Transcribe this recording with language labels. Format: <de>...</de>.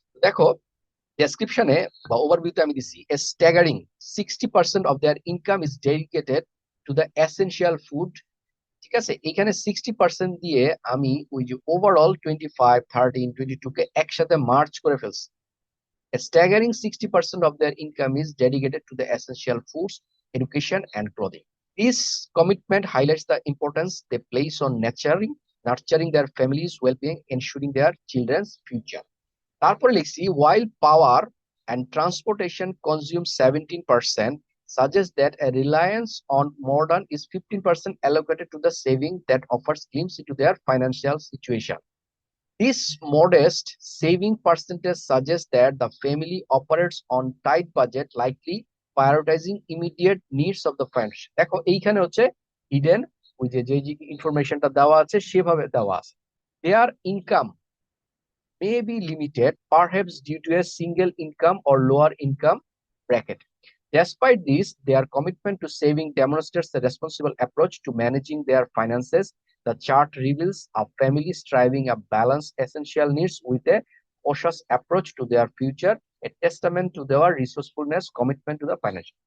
<bn>দেখো ডেসক্রিপশনে বা ওভারভিউতে আমি দিছি</bn> <en>a staggering 60% of their income is dedicated to the essential food,</en> <bn>ঠিক আছে। এখানে 60% দিয়ে আমি ওই যে ওভারঅল 25, 13, 22 কে একসাথে মার্চ করে ফেলছি।</bn> <en>A staggering 60% of their income is dedicated to the essential foods. education, and clothing. This commitment highlights the importance they place on nurturing their families' well-being, ensuring their children's future.</en> <bn>তারপরে লিখছি</bn> <en>while power and transportation consume 17%, suggests that a reliance on modern is 15% allocated to the saving that offers glimpse into their financial situation. This modest saving percentage suggests that the family operates on tight budget, likely prioritizing immediate needs of the family.</en> <bn>দেখো এইখানে হচ্ছে hidden ওই যে যে ইনফরমেশনটা দেওয়া আছে সেভাবে দেওয়া আছে।</bn> <en>Their income may be limited, perhaps due to a single income or lower income bracket. Despite this, their commitment to saving demonstrates a responsible approach to managing their finances. The chart reveals a family striving to balance essential needs with a cautious approach to their future, a testament to their resourcefulness, commitment to the financial.</en>